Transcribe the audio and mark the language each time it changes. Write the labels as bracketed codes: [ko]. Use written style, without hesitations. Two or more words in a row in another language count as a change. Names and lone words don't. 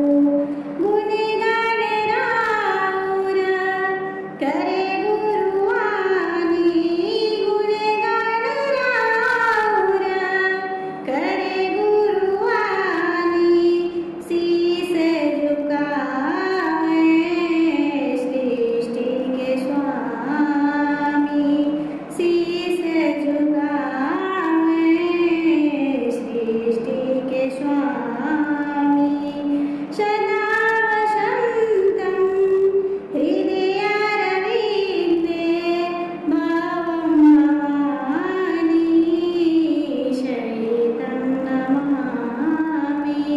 [bho] गुणगान राउर करे गुरुवानी गुणगान राउर करे गुरुवानी शीश झुकावे सृष्टि के स्वामी शीश झुकावे सृष्टि के स्वामी। [sa] सदा वसन्तं हृदयारविन्दे भवं भवानी सहितं नमामि।